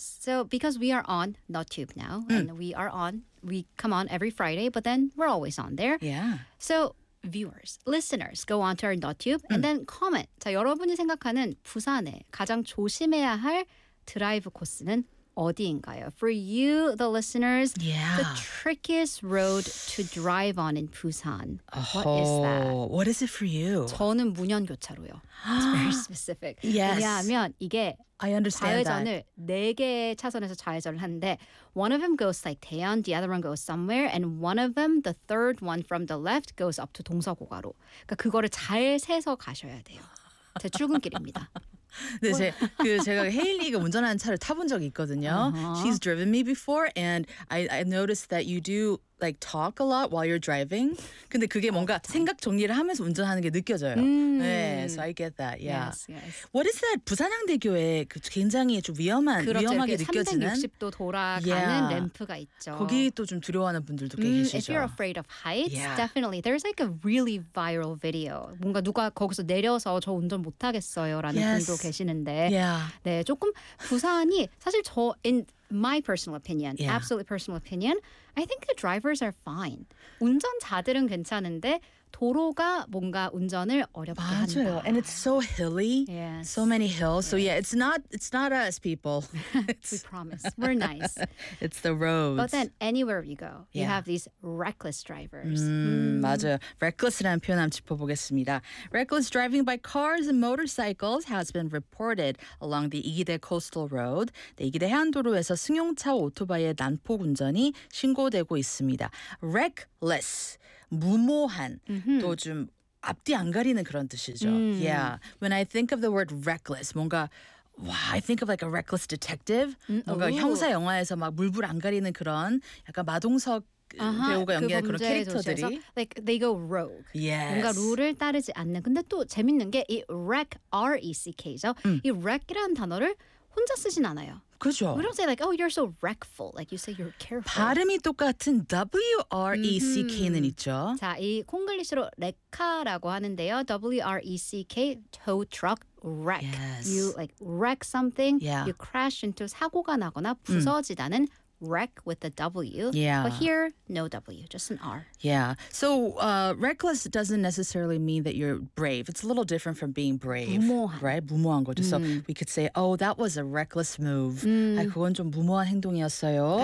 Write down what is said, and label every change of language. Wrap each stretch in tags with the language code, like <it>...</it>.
<en>So because we are on NotTube now and we are on, we come on every Friday, but then we're always on there. Yeah. So viewers, listeners, go on to our NotTube and then comment.</en> <ko>자, 여러분이 생각하는 부산에 가장 조심해야 할 드라이브 코스는 어디인가요?</ko> <en>For you, the listeners, the trickiest road to drive on in Busan. Oh, what is that? What is it for you?</en> <ko>저는 무년교차로요.</ko> <en>It's very specific. Yes.</en> <ko>왜냐하면 이게</ko> <en>I understand</en> <ko>좌회전을</ko> <en>that.</en> <ko>네 개의 차선에서 좌회전을 하는데</ko> <en>one of them goes like 대연, the other one goes somewhere, and one of them, the third one from the left, goes up to 동서고가로.</en> <ko>그러니까 그거를 잘 세서 가셔야 돼요. 제 출근길입니다. 네, 제가 헤일리가 운전하는 차를 타본 적이 있거든요. Uh-huh.</ko> <en>She's driven me before, and I noticed that you do like talk a lot while you're driving.</en> <ko>근데 그게 뭔가 생각 정리를 하면서 운전하는 게 느껴져요.</ko> <en>네, so I get that. Yeah. Yes. What is that?</en> <ko>부산항대교에 굉장히 좀 위험한 그렇죠, 위험하게 느껴지는 360도 돌아가는 yeah. 램프가 있죠. 거기 또 좀 두려워하는 분들도 계시죠.</ko> <en>If you're afraid of heights, yeah. definitely there's like a really viral video.</en> <ko>뭔가 누가 거기서 내려서 저 운전 못 하겠어요라는</ko> <en>yes.</en> <ko>분도 계시는데.</ko> <en>Yeah.</en> <ko>네, 조금 부산이 사실 저</ko> <en>in my personal opinion,</en> <ko>yeah.</ko> <en>absolutely personal opinion, I think the drivers are fine.</en> <ko>운전자들은 괜찮은데 도로가 뭔가 운전을 어렵게 맞아요. 합니다.</ko> <en>And it's so hilly. Yes. So many hills. Yes. So yeah, it's not us people. We promise. We're nice. It's the roads. But then anywhere you go, yeah. you have these reckless drivers.</en> <ko>맞아요. Reckless라는 표현 한번 짚어보겠습니다.</ko> <en>Reckless driving by cars and motorcycles has been reported along the 이기대 Coastal Road.</en> <ko>네, 이기대 해안도로에서 승용차 오토바이의 난폭 운전이 신고되고 있습니다. Reckless. 무모한, mm-hmm. 또 좀 앞뒤 안 가리는 그런 뜻이죠.</ko> <en>Mm. Yeah. When I think of the word reckless, 뭔가, wow, I think of like a reckless detective. Mm-hmm. 뭔가 Ooh.</en> <ko>형사 영화에서 막 물불 안 가리는 그런 약간 마동석 uh-huh. 배우가 연기한 그런 캐릭터들이. 조치에서,</ko> <en>like they go rogue. Yes.</en> <ko>뭔가 룰을 따르지 않는. 근데 또 재밌는 게 이 wreck, R-E-C-K죠. 이 wreck이라는 단어를 혼자 쓰진 않아요. 그죠.</ko> <en>We don't say like, oh, you're so wreckful. Like you say you're careful.</en> <ko>발음이 똑같은 W-R-E-C-K는 mm-hmm. 있죠. 자, 이 콩글리시로 레카라고 하는데요.</ko> <en>W-R-E-C-K, tow truck, wreck. Yes. You like wreck something, yeah. you crash into</en> <ko>사고가 나거나 부서지다는</ko> <en>wreck with a W. Yeah. But here, no W, just an R. Yeah. So reckless doesn't necessarily mean that you're brave. It's a little different from being brave.</en> <ko>무모한. Right? 무모한 거죠.</ko> <en>So we could say, oh, that was a reckless move.</en> <ko>아, 그건 좀 무모한 행동이었어요.</ko>